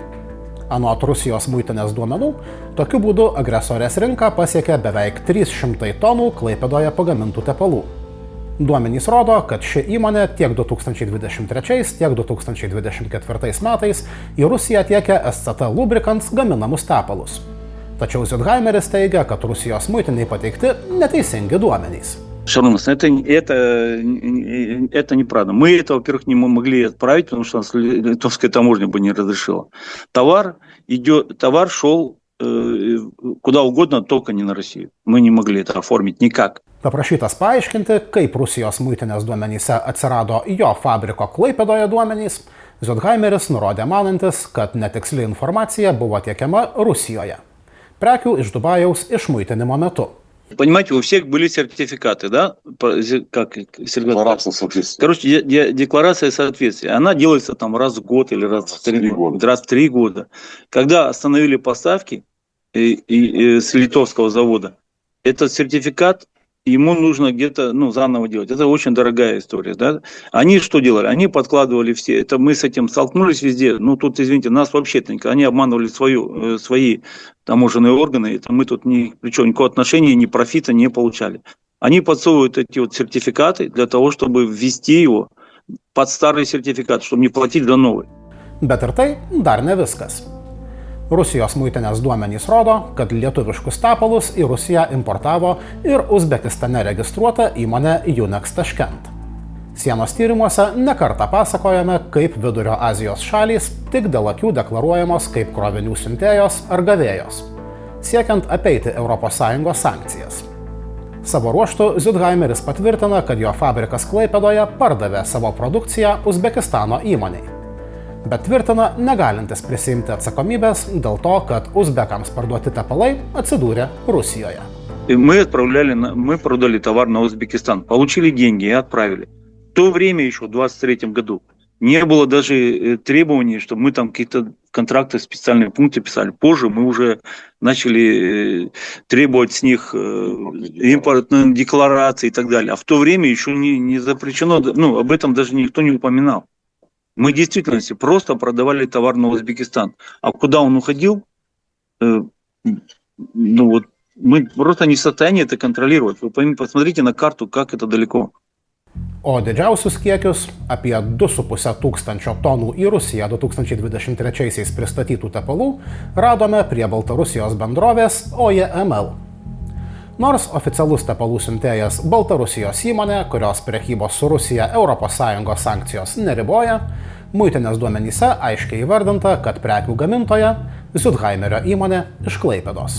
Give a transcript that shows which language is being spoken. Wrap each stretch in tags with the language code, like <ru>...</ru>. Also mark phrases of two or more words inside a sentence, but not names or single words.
<lt>Anot Rusijos muitinės duomenų, tokiu būdu agresorės rinką pasiekė beveik 300 tonų Klaipėdoje pagamintų tepalų. Duomenys rodo, kad ši įmonė tiek 2023, tiek 2024 metais į Rusiją tiekė SCT Lubricants gaminamus tepalus. Tačiau Südheimeris teigia, kad Rusijos muitiniai pateikti neteisingi duomenys.</lt> <ru>Шарунас, это неправда. Мы это, во-первых, не могли отправить, потому что нас литовская таможня бы не разрешила. Товар шел куда угодно, только не на Россию. Мы не могли это оформить никак.</ru> <lt>Paprašytas paaiškinti, kaip Rusijos muitinės duomenyse atsirado jo fabriko Klaipėdoje duomenys, Südheimeris nurodė manantis, kad netiksli informacija buvo tiekiama Rusijoje. Prekių iš Dubajaus išmuitinimo metu.</lt> <ru>Понимаете, у всех были сертификаты, да? Как декларация соответствия. Короче, декларация соответствия. Она делается там раз в год или раз в 3 года. Когда остановили поставки с литовского завода, этот сертификат ему нужно где-то заново делать. Это очень дорогая история. Да? Они что делали? Они подкладывали все. Это мы с этим столкнулись везде. Тут, извините, нас вообще-то они обманывали свои таможенные органы. Это мы тут причем никакого отношения, ни профита не получали. Они подсовывают эти вот сертификаты для того, чтобы ввести его под старый сертификат, чтобы не платить за новый.</ru> <lt>Bet ir tai dar ne viskas. Rusijos muitinės duomenys rodo, kad lietuviškus tepalus į Rusiją importavo ir Uzbekistane registruota įmonė Unex Taškent. Sienos tyrimuose nekartą pasakojame, kaip Vidurio Azijos šalys tik dėl akių deklaruojamos kaip krovinių siuntėjos ar gavėjos, siekiant apeiti ES sankcijas. Savo ruožtu Südheimeris patvirtina, kad jo fabrikas Klaipėdoje pardavė savo produkciją Uzbekistano įmonei. Bet tvirtina negalintis prisiimti atsakomybės dėl to, kad uzbekams parduoti tepalai atsidūrė Rusijoje.</lt> <ru>Мы продали товар на Узбекистан, получили деньги и отправили. В то время еще, в 2023 году, не было даже требований, чтобы мы там какие-то контракты, специальные пункты писали. Позже мы уже начали требовать с них импортные декларации и так далее. А в то время еще не запрещено, об этом даже никто не упоминал. Мы в действительности просто продавали товар на Узбекистан. А куда он уходил, мы просто не в состоянии это контролировать. Вы посмотрите на карту, как это далеко.</ru> <lt>O didžiausius kiekius, apie 2,5 tūkstančio tonų į Rusiją 2023 pristatytų tepalų, radome prie Baltarusijos bendrovės OEML. Nors oficialus tepalų siuntėjas Baltarusijos įmonė, kurios prekybos su Rusija ES sankcijos neriboja, muitinės duomenyse aiškiai įvardinta, kad prekių gamintoja Südheimerio įmonė iš Klaipėdos.</lt>